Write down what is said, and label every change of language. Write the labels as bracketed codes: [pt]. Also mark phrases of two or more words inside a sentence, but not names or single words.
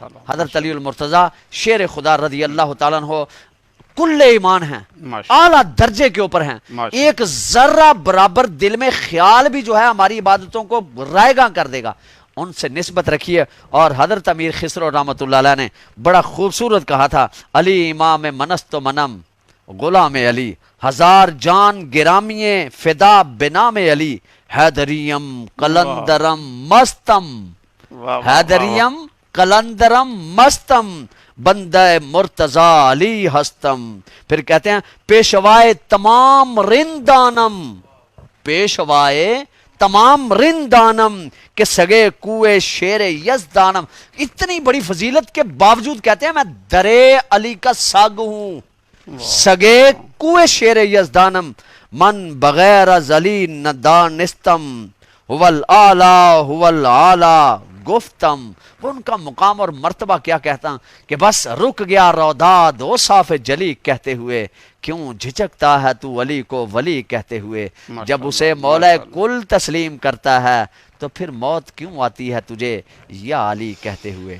[ur] حضرت علی المرتضیٰ شیر خدا [ar] رضی اللہ تعالیٰ عنہ [ur] کل ایمان ہیں, اعلیٰ درجے کے اوپر ہیں. ایک ذرہ برابر دل میں خیال بھی جو ہے ہماری عبادتوں کو رائیگاں کر دے گا, ان سے نسبت رکھیے. اور حضرت امیر خسرو [ar] رحمۃ اللہ علیہ [ur] نے بڑا خوبصورت کہا تھا, [fa] علی امام منست و منم غلام علی, ہزار جان گرامی فدا بنام علی, حیدریم قلندرم مستم, حیدریم قلندرم مستم, بندہ مرتضیٰ علی ہستم. [ur] پھر کہتے ہیں [fa] پیشوائے تمام رندانم, پیشوائے تمام رندانم کہ سگے کوئے شیر یزدانم. [ur] اتنی بڑی فضیلت کے باوجود کہتے ہیں میں درے علی کا ساگ ہوں, [fa] سگے کوئے شیر یزدانم, من بغیر از علی نہ دانستم, هو الاعلی هو الاعلی گفتم. [ur] وہ ان کا مقام اور مرتبہ کیا کہتا کہ بس رک گیا روداد او صاف جلی کہتے ہوئے, کیوں جھجکتا ہے تو ولی کو ولی کہتے ہوئے, جب اسے مولا کل تسلیم کرتا ہے تو پھر موت کیوں آتی ہے تجھے یا علی کہتے ہوئے.